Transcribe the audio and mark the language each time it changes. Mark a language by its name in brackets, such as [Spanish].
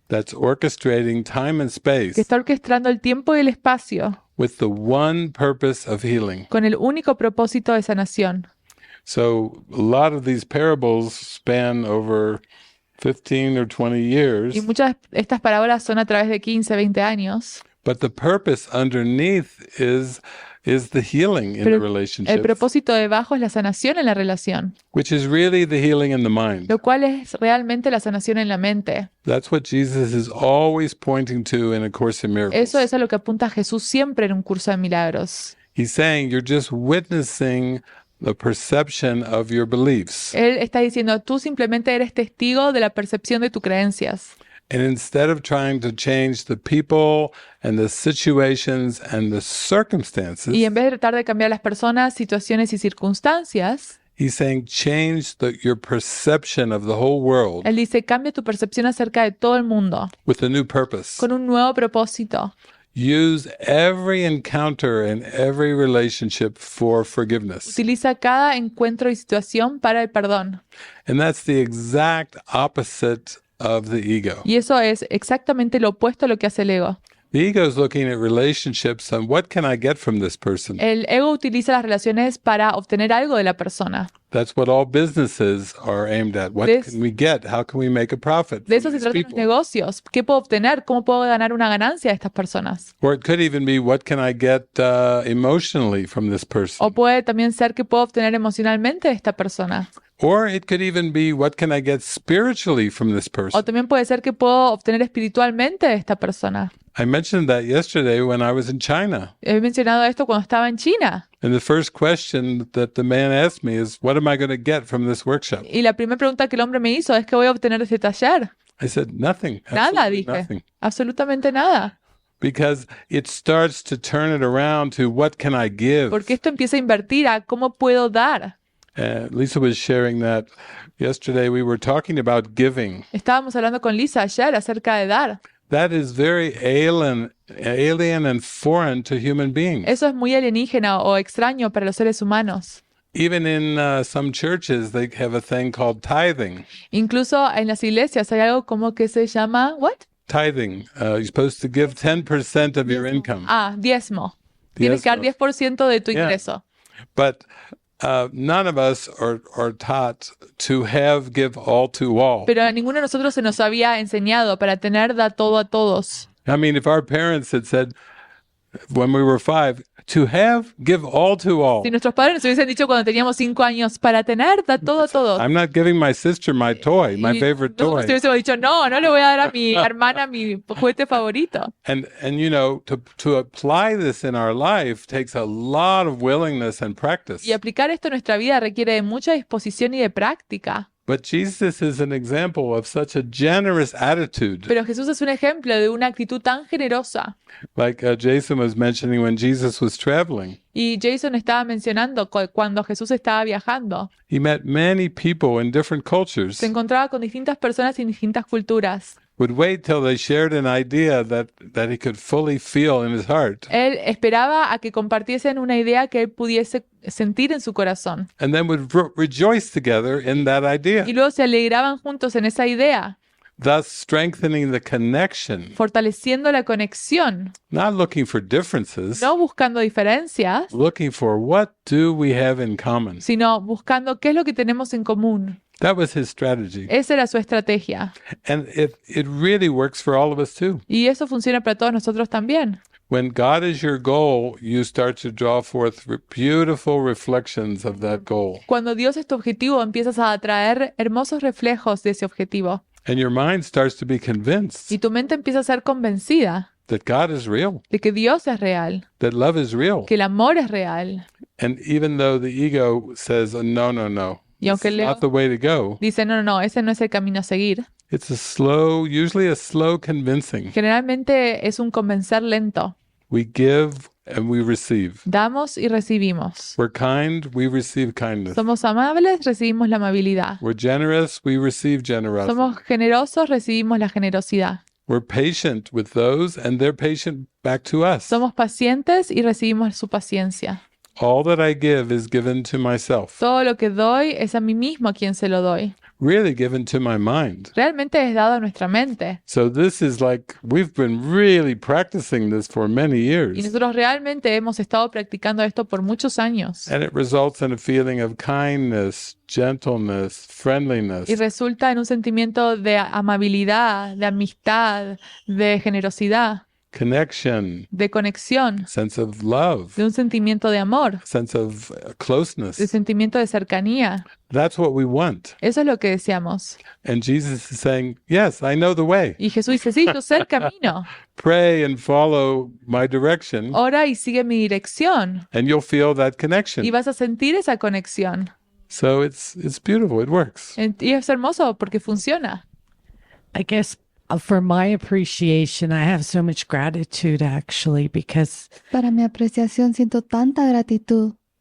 [English] that's orchestrating time and space [Spanish] que está orquestando el tiempo y el espacio [English] with the one purpose of healing. [Spanish] con el único propósito de sanación. [English] So a lot of these parables span over 15 or 20 years, [Spanish] Y muchas de estas parábolas son a través de 15, 20 años, [English] but the purpose underneath is the healing in the [Spanish] pero el [English] relationship, [Spanish] propósito debajo es la sanación en la relación, [English] which is really the healing in the mind. [Spanish] lo cual es realmente la sanación en la mente. [English] That's what Jesus is always pointing to in A Course in Miracles. [Spanish] Eso es a lo que apunta Jesús siempre en un curso de milagros. [English] He's saying you're just witnessing the perception of your beliefs. [Spanish] Él está diciendo, tú simplemente eres testigo de la percepción de tus creencias. [English] And instead of trying to change the people and the situations and the circumstances, [Spanish] Y en vez de tratar de cambiar las personas, situaciones y circunstancias, [English] he's saying change your perception of the whole world [Spanish] él dice, cambia tu percepción acerca de todo el mundo [English] with a new purpose. [Spanish] con un nuevo propósito. [English] Use every encounter and every relationship for forgiveness. [Spanish] Utiliza cada encuentro y situación para el perdón. [English] And that's the exact opposite of the ego. [Spanish] Y eso es exactamente lo opuesto a lo que hace el ego. [English] The ego is looking at relationships and what can I get from this person? [Spanish] El ego utiliza las relaciones para obtener algo de la persona. [English] That's what all businesses are aimed at. What This- can we get? How can we make a profit from [Spanish] eso se [English] these [Spanish] tratan los [English] people? [Spanish] negocios. ¿Qué puedo obtener? ¿Cómo puedo ganar una ganancia de estas personas? [English] Or it could even be what can I get emotionally from this person? [Spanish] O puede también ser que puedo obtener emocionalmente de esta persona. [English] Or it could even be what can I get spiritually from this [Spanish] O [English] person? [Spanish] también puede ser que puedo obtener espiritualmente de esta persona. [English] I mentioned that yesterday when I was in China. [Spanish] He mencionado esto cuando estaba en China. [English] And the first question that the man asked me is, what am I going to get from this workshop? [Spanish] Y la primera pregunta que el hombre me hizo es ¿qué voy a obtener de este taller? [English] I said, nothing. [Spanish] Nada, [English] Absolutely [Spanish] dije. [English] nothing. [Spanish] Absolutamente nada. [English] Because it starts to turn it around to what can I give? [Spanish] Porque esto empieza a invertir a cómo puedo dar. [English] Lisa was sharing that yesterday. We were talking about giving. [Spanish] Estábamos hablando con Lisa ayer acerca de dar. [English] That is very alien and foreign to human beings. [Spanish] Eso es muy alienígena o extraño para los seres humanos. [English] Even in some churches, they have a thing called tithing. [Spanish] Incluso en las iglesias hay algo como que se llama, [English] ¿what? Tithing. You're supposed to give 10% of your income. [Spanish] Diezmo. Tienes que dar 10% de tu [English] Yeah. [Spanish] ingreso. [English] But none of us are taught to give all to all. [Spanish] Pero a ninguno de nosotros se nos había enseñado para tener da todo a todos. [English] I mean, if our parents had said when we were 5, to give all to all. [Spanish] Si nuestros padres nos hubiesen dicho cuando teníamos 5 años, para tener da todo a todos. [English] I'm not giving my sister my toy, my [Spanish] Y [English] favorite [Spanish] nosotros [English] toy. [Spanish] hubiésemos dicho, no le voy a dar a mi hermana mi juguete favorito. [English] And you know, to apply this in our life takes a lot of willingness and practice. [Spanish] Y aplicar esto en nuestra vida requiere de mucha disposición y de práctica. [English] But Jesus is an example of such a generous attitude. [Spanish] Pero Jesús es un ejemplo de una actitud tan generosa. [English] Like Jason was mentioning when Jesus was traveling. [Spanish] Y Jason estaba mencionando cuando Jesús estaba viajando. [English] He met many people in different cultures. [Spanish] Se encontraba con distintas personas en distintas culturas. [English] Would wait till they shared an idea that he could fully feel in his heart. [Spanish] Él esperaba a que compartiesen una idea que él pudiese sentir en su corazón. [English] And then would rejoice together in that idea. [Spanish] Y luego se alegraban juntos en esa idea, [English] Thus strengthening the connection. [Spanish] fortaleciendo la conexión, [English] Not looking for differences. [Spanish] no buscando diferencias, [English] Looking for what do we have in common. [Spanish] sino buscando qué es lo que tenemos en común. [English] That was his strategy. [Spanish] Esa era su estrategia. [English] And it really works for all of us too. [Spanish] Y eso funciona para todos nosotros también. [English] When God is your goal, you start to draw forth beautiful reflections of that goal. [Spanish] Cuando Dios es tu objetivo, empiezas a atraer hermosos reflejos de ese objetivo. [English] And your mind starts to be convinced [Spanish] Y tu mente empieza a ser convencida [English] that God is real, [Spanish] de que Dios es real, [English] that love is real. [Spanish] que el amor es real. [English] And even though the ego says, oh, no, [Spanish] Y aunque [English] it's [Spanish] el ego [English] not the way to go, [Spanish] dice, no, ese no es el camino a seguir. [English] it's usually a slow convincing. [Spanish] Generalmente es un convencer lento. [English] We give and we receive. [Spanish] Damos y recibimos. [English] We're kind, we receive kindness. [Spanish] Somos amables, recibimos la amabilidad. [English] We're generous, we receive generosity. [Spanish] Somos generosos, recibimos la generosidad. [English] We're patient with those and they're patient back to us. [Spanish] Somos pacientes y recibimos su paciencia. [English] All that I give is given to myself. [Spanish] Todo lo que doy es a mí mismo a quien se lo doy. [English] Really given to my mind. [Spanish] Realmente es dado a nuestra mente. [English] So this is like, we've been really practicing this for many [Spanish] Y [English] years. [Spanish] nosotros realmente hemos estado practicando esto por muchos años. [English] And it results in a feeling of kindness, gentleness, friendliness. [Spanish] Y resulta en un sentimiento de amabilidad, de amistad, de generosidad, [English] Connection, [Spanish] de conexión, [English] sense of love, [Spanish] de un sentimiento de amor, [English] sense of [Spanish] de [English] closeness. [Spanish] sentimiento de cercanía. [English] That's what we want. [Spanish] Eso es lo que deseamos. [English] And Jesus is saying, yes, I know the way. [Spanish] Y Jesús dice, sí, yo sé el camino. [English] Pray and follow my direction [Spanish] Ora y sigue mi dirección. [English] and you'll feel that connection. [Spanish] Y vas a sentir esa conexión. [English] So it's beautiful. It works. [Spanish] Y es hermoso porque funciona. [English] I guess for my appreciation, I have so much gratitude actually, because [Spanish] Para mi apreciación siento tanta gratitud.